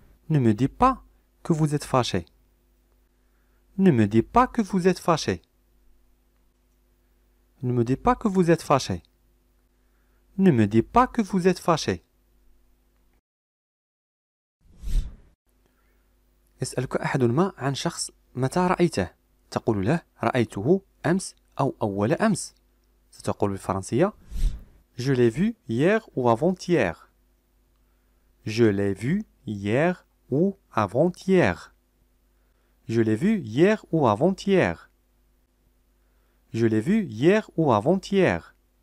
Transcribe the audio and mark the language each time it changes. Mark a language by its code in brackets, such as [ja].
[fr] Ne me dis pas que vous êtes fâché. Ne me dis pas que vous êtes fâché. Ne me dis pas que vous êtes fâché. Ne me dis pas que vous êtes fâché. [ar] يسألك أحد ما عن شخص متى رأيته. تقول له رأيته أمس أو أول أمس. ستقول بالفرنسية [fr] Je l'ai vu hier ou avant-hier. Je l'ai vu hier ou avant-hier. Je l'ai vu hier ou avant-hier. Je l'ai vu hier ou avant-hier.